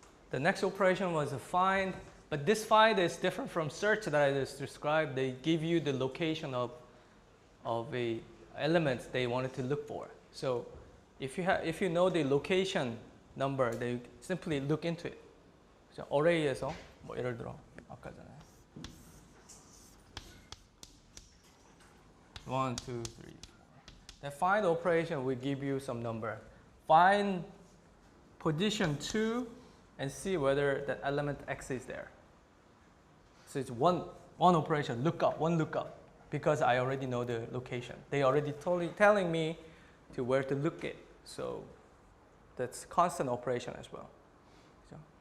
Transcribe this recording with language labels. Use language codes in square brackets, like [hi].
[en] The next operation was a find. But this find is different from search that I just described. They give you the location of a element they wanted to look for. So if you know the location number, they simply look into it. [ko] So array에서 뭐 예를 들어 아까 전에 1, 2, 3, 4. [en] The find operation will give you some number. Find position 2 and see whether that element X is there. So it's one operation, one lookup, because I already know the location. They already telling me to where to look it. So that's constant operation as well. So.